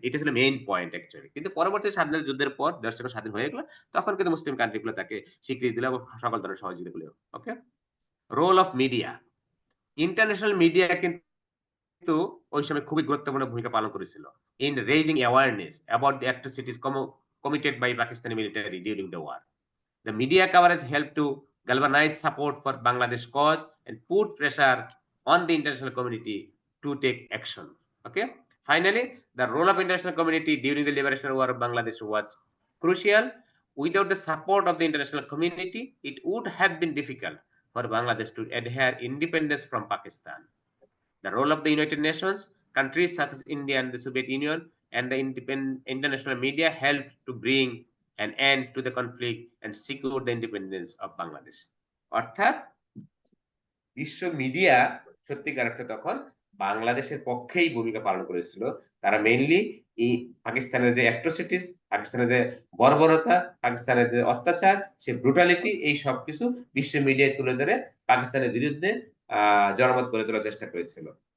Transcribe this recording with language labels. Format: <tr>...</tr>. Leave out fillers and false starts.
<bn>এটা ছিল main point actually. কিন্তু পরবর্তী স্বাধীনতা যুদ্ধের পর দেশ যখন স্বাধীন হয়ে গেল তখন কিন্তু মুসলিম কান্ট্রিগুলো তাকে স্বীকৃতি দিল এবং সকল ধরনের সহযোগিতা গুলো।</bn> <en>okay, role of media, international media</en> <bn>কিন্তু ওই সময় খুবই গুরুত্বপূর্ণ ভূমিকা পালন করেছিল</bn> <en>In raising awareness about the atrocities committed by Pakistani military during the war. The media coverage helped to galvanize support for Bangladesh cause and put pressure on the international community to take action. Okay. Finally, the role of international community during the liberation war of Bangladesh was crucial. Without the support of the international community, it would have been difficult for Bangladesh to adhere independence from Pakistan. The role of the United Nations, countries such as India and the Soviet Union, and the international media helped to bring an end to the conflict and secure the independence of Bangladesh.</en> <bn>অর্থাৎ বিশ্ব media সত্যিকার অর্থে তখন বাংলাদেশের পক্ষেই ভূমিকা পালন করেছিল। তারা মেইনলি এই পাকিস্তানের যে অ্যাট্রোসিটিস, পাকিস্তানের যে বর্বরতা, পাকিস্তানের যে অত্যাচার, সে ব্রুটালিটি, এই সবকিছু বিশ্ব মিডিয়ায় তুলে ধরে পাকিস্তানের বিরুদ্ধে জনমত গড়ে তোলার চেষ্টা করেছিল।</bn>